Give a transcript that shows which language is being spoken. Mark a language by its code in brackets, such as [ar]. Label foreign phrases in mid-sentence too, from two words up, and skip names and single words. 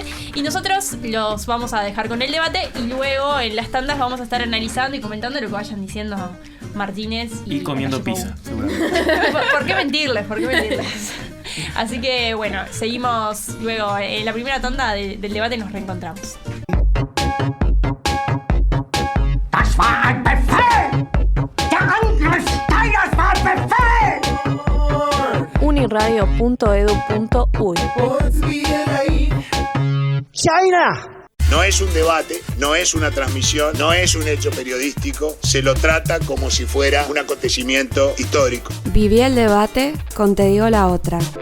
[es] Y nosotros los vamos a dejar con el debate y luego en las tandas vamos a estar analizando y comentando lo que vayan diciendo Martínez y comiendo pizza, seguramente. ¿Por qué mentirles? ¿Por qué mentirles? Así que bueno, seguimos luego en la primera tanda del debate y nos reencontramos. [de] Das war ein Befehl! Der Angriff Steiners war ein Befehl! [es] Uniradio.edu.uy. China! No es un debate, no es una transmisión, no es un hecho periodístico, se lo trata como si fuera un acontecimiento histórico. Viví el debate con Te digo la otra.